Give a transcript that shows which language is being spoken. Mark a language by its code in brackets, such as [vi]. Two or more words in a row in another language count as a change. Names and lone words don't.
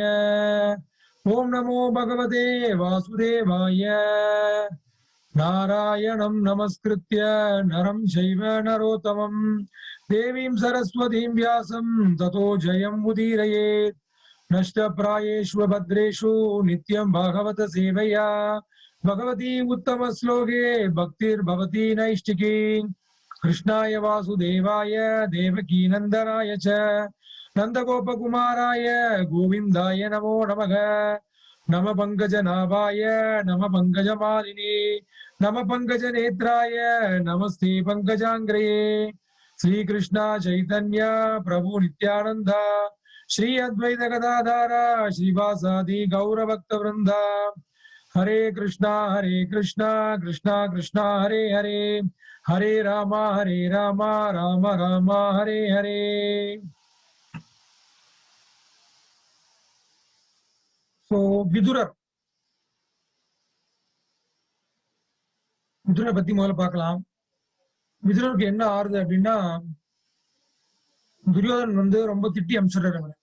[sa] ओम् नमो भगवते वासुदेवाय. नारायणं नमस्कृत्य नरं चैव नरोत्तमम् देवीं सरस्वतीं व्यासं ततो जयम् उदीरयेत्. नष्टप्रायेषु भद्रेषु नित्यं भागवत सेवया भगवती उत्तम श्लोके भक्तिर्भवती नैष्टिकी. कृष्णाय वासुदेवाय देवकी नंदनाय च नंदगोपकुमाराय गोविंदाय नमो नमः. नम पंकजनाभाय नम पंकजमालिनी नम पंकजनेत्राय नमस्ते पंकजांग्रये. श्री कृष्ण चैतन्य प्रभु नित्यानंद श्री अद्वैत गदाधर श्रीवासादि गौरभक्त वृंदा. हरे कृष्णा कृष्णा कृष्णा हरे हरे हरे राम राम राम हरे हरे. [ta] விதுரர் பத்தி முதல்ல பார்க்கலாம். விதுரருக்கு என்ன ஆறுது அப்படின்னா, துரியோதன் வந்து ரொம்ப திட்டி அனுப்பிச்சுடுறாரு அவரை.